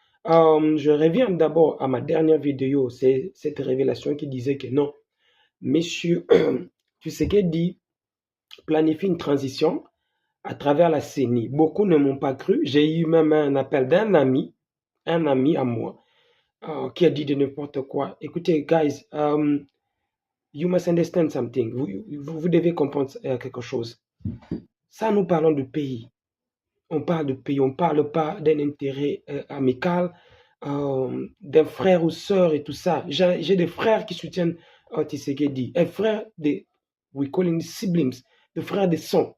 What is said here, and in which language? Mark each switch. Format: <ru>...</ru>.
<fr>Je reviens d'abord à ma dernière vidéo, c'est cette révélation qui disait que non, Monsieur Tshisekedi planifie une transition à travers la CENI. Beaucoup ne m'ont pas cru. J'ai eu même un appel un ami à moi, qui a dit de n'importe quoi. Écoutez,</fr> <en>guys, you must understand something.</en> <fr>Vous devez comprendre quelque chose. Ça, nous parlons de pays. On parle de pays, on ne parle pas d'un intérêt amical, d'un frère ou sœur et tout ça. J'ai des frères qui soutiennent Tshisekedi. Un frère des,</fr> <en>we call him siblings,</en> <fr>des frères de sang.</fr>